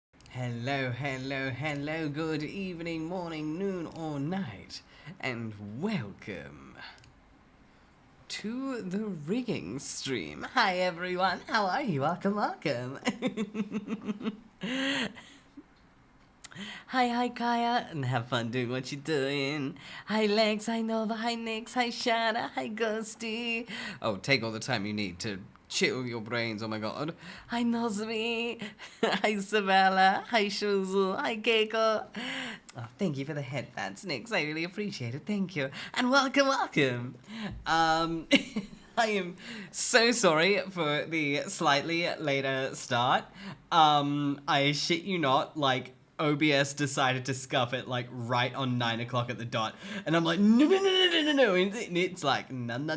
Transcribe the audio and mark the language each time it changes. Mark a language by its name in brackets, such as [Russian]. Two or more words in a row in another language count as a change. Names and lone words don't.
[English] Hello, hello, hello, good evening, morning, noon, or night, and welcome to the rigging stream. Hi everyone, how are you? Welcome, welcome. Hi Kaya, and have fun doing what you're doing. Hi Lex, hi Nova, hi Nix, hi Shana, hi Ghosty. Oh, take all the time you need to chill your brains, oh my god. Hi Nozmi, hi Savella, hi Shuzu, hi Keiko. Oh, thank you for the headbands, Nix, I really appreciate it, thank you. And welcome, welcome. I am so sorry for the slightly later start. I shit you not, like, OBS decided to scuff it like right on 9 o'clock at the dot, and I'm like, no, and it's like, no.